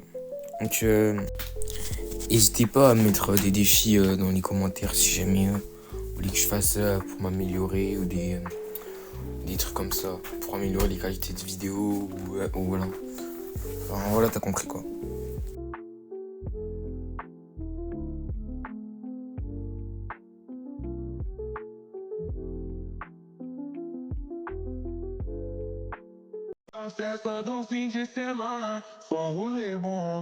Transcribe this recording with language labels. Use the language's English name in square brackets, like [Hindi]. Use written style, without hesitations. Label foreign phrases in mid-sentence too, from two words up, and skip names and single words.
[French] Donc, n'hésitez pas à mettre des défis dans les commentaires si jamais vous voulez que je fasse ça pour m'améliorer ou des trucs comme ça pour améliorer les qualités de vidéo ou voilà. Enfin, voilà, t'as compris quoi. [Portuguese] A festa do fim de semana, só rolê bom.